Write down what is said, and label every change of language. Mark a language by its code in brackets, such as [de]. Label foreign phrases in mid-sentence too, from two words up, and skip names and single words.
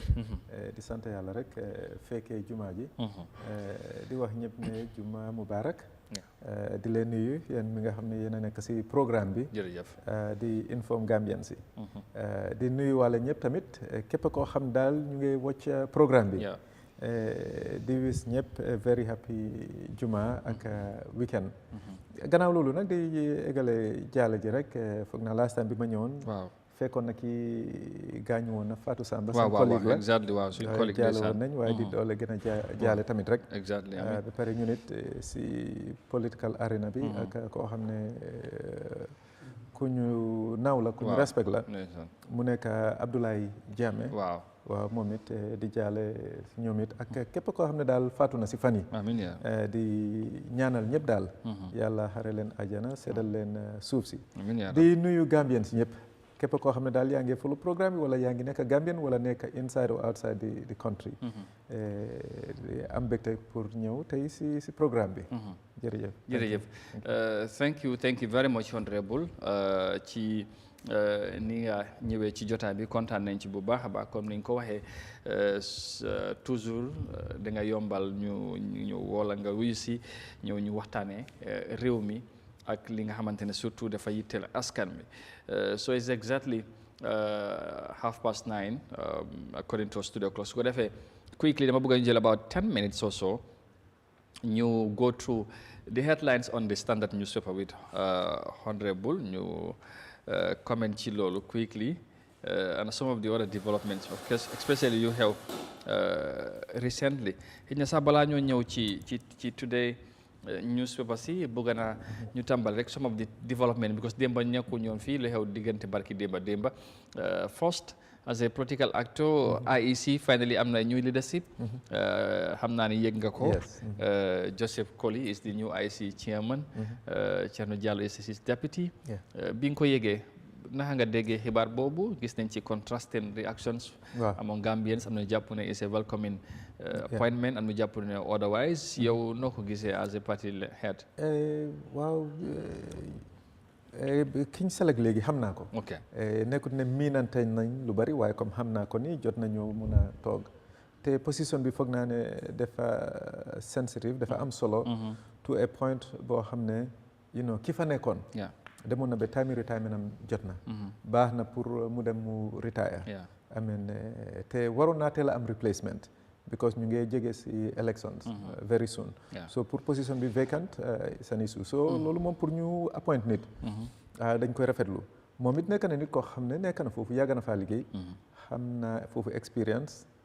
[wo] di sant yàlla rek fekkee jumaa ji. di wax ñëpp ne [ar] جمعة مبارك. [wo] di leen nuyu yéen mi nga xam ne yéen a nekk si programme bi. jërëjëf. di inform Gambien si. di nuyu wàlla ñëpp tamit képp koo xam daal ñu ngi watch programme bi. di wis ñëpp [en] very happy [wo] juma ak weekend. gannaaw loolu nag di égale jaale ji rek foog naa last time bi ma ñëwoon. waaw fekkoon na ki gaañu woon na Fatou Samba. waaw waaw exactly waaw suñu collègue jaale woon nañ waaye di doole gën a jaale tamit rek. exactly ba pare ñu nit si [en] political arena [wo] bi. ak koo xam ne ku ñu naaw la ku ñu respect la. mu nekk Abdoulaye Jammeh. waaw moom it di jaale ñoom it ak képp koo xam ne daal faatu na si fan yi. amiin di ñaanal ñëpp daal. yàlla xare leen ajana seddal leen suuf si. amiin di nuyu Gambien si ñëpp. képp koo xam ne daal yaa ngi follow programme bi wala yaa ngi nekk Gambien wala nekk [en] inside or outside the country. [wo] am mbégte pour ñëw tey si programme bi. jërëjëf. jërëjëf [en] thank you very much honorable [wo] ci ni nga ñëwee ci jotaay bi kontaan nañ ci bu baax a baax comme ni nga ko waxee toujours da nga yombal ñu woola nga wuyu si ñëw ñu waxtaanee réew mi ak li nga xamante ne surtout dafa yitteel askan bi [en] so it's exactly 9:30 according to studio clock [wo] su ko defee [en] quickly [wo] dama bëgg a jël [en] about 10 minutes or so ñu go through the headlines on the Standard newspaper with honorable ñu comment [wo] ci loolu [en] quickly and some of the other developments of course especially you have recently [wo] xëy na sax balaa ñoo ñëw ci [en] today newspaper [wo] si bëgg naa ñu tàmbal rek [en] some of the development because [wo] démba ñàkku ñoon fii lu xew diggante barki démba [en] first as a political actor IEC finally [wo] am na [en] new leadership [wo] xam naa ni yëg nga ko [en] Joseph Koli is the new IEC chairman Thierno Diallo is his deputy [wo] bi nga ko yëgee naka nga déggee xibaar boobu gis nañ ci [en] contrasting reactions among Gambians [wo] am na jàpp ne [en] is a welcoming appointment [wo] am na jàpp ne otherwise yow noo ko gisee [en] as a party head [wo] waaw kiñ select léegi xam naa ko nekkut ne miinante nañ lu bari waaye comme xam naa ko ni jot nañu mun a toog te position bi foog naa ne dafa sensitive dafa am solo [en] to a point [wo] boo xam ne ki fa nekkoon demoon na ba [en] time retirement [wo] am jot na baax na pour mu dem mu retire te waroon naa teel a am replacement because ñu ngi jege si [en] elections very soon [wo] so pour position bi vacant [en] it's an issue [wo] so loolu moom pour ñu appoint nit dañ koy rafetlu moom it nekk na nit koo xam ne nekk na foofu yàgg na faa liggéey xam na foofu experience